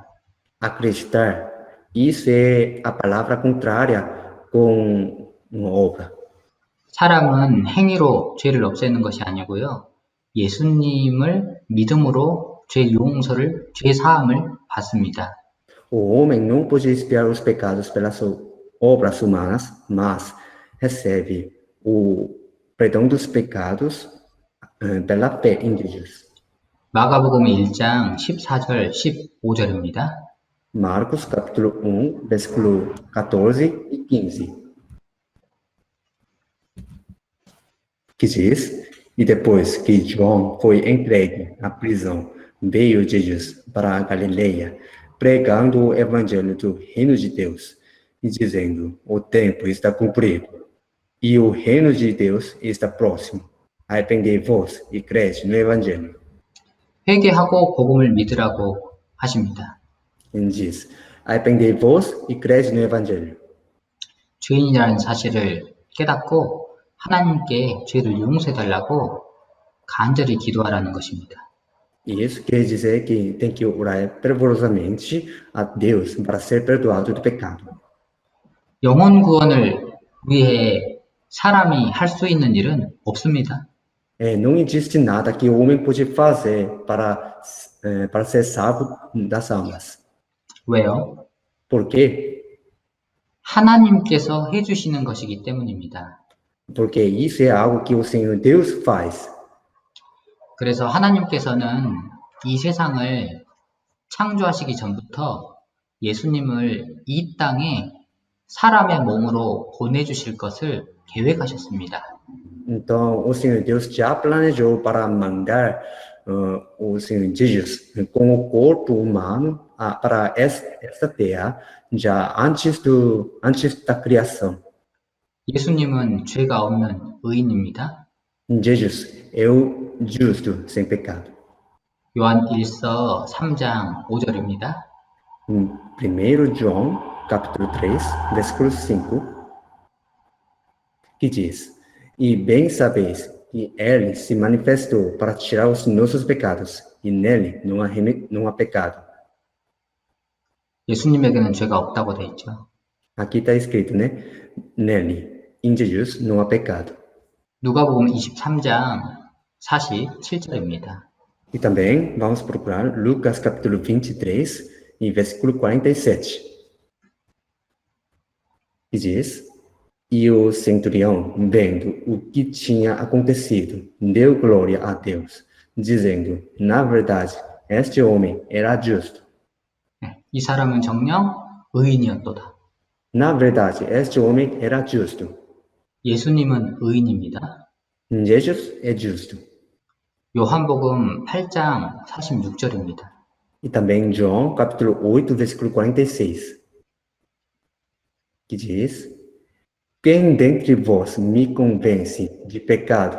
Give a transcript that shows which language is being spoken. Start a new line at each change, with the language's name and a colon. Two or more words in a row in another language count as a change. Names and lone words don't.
Portuguese: Acreditar, isso é a palavra contrária com uma obra.
Korean: 사람은 행위로 죄를 없애는 것이 아니고요. 예수님을 믿음으로 죄 사함을 받습니다.
Portuguese: O homem não pode expiar os pecados pelas obras humanas, mas recebe o perdão dos pecados pela fé em Jesus.
Korean: 마가복음 1장 14절, 15절입니다.
Portuguese: Marcos capítulo 1, versículo 14 e 15. Que diz: E depois que João foi entregue à prisão, veio Jesus para a Galileia, pregando o evangelho do reino de Deus e dizendo: o tempo está cumprido e o reino de Deus está próximo. Arrependei-vos e crede no evangelho.
Korean: 회개하고 복음을 믿으라고 하십니다.
Portuguese: Ele diz: arrependei-vos e crede no evangelho.
Korean: 죄인이라는 사실을 깨닫고 하나님께 죄를 용서해달라고 간절히 기도하라는 것입니다.
Portuguese: E isso quer dizer que tem que orar fervorosamente a Deus para ser perdoado do pecado.
Korean: 영혼 구원을 위해 사람이 할 수 있는 일은 없습니다.
Portuguese: Não existe nada que o homem pode fazer para ser salvo das almas.
Korean: 왜요?
Portuguese: Por quê?
Korean: 하나님께서 해주시는 것이기 때문입니다.
Portuguese: Porque isso é algo que o Senhor Deus faz.
Korean: 그래서 하나님께서는 이 세상을 창조하시기 전부터 예수님을 이 땅에 사람의 몸으로 보내주실 것을 계획하셨습니다.
Portuguese: Então, o Senhor Deus já planejou para mandar o Senhor Jesus com o corpo humano para esta terra já antes da criação.
Korean: 예수님은 죄가 없는 의인입니다.
Portuguese: Jesus é o justo, sem pecado.
Korean: 요한 1서 3장 5절입니다.
Portuguese: 1 João, capítulo 3, versículo 5, que diz: E bem sabeis que ele se manifestou para tirar os nossos pecados, e nele não há pecado.
Korean: 예수님에게는 죄가 없다고 되어 있죠.
Portuguese: Aqui está escrito, né? Nele, em Jesus, não há pecado.
Korean: 누가복음 23장 47절입니다.
Portuguese: E também vamos procurar Lucas capítulo 23, e versículo 47. Que diz: E o centurião, vendo o que tinha acontecido, deu glória a Deus, dizendo: Na verdade, este homem era justo.
Korean: 이 사람은 정녕 의인이었도다.
Portuguese: Na verdade, este homem era justo.
Korean: 예수님은 의인입니다.
Portuguese: Jesus é justo.
Korean: 요한복음 8장 46절입니다.
Portuguese: E também João, capítulo 8, versículo 46, que diz: Quem dentre vós me convence de pecado?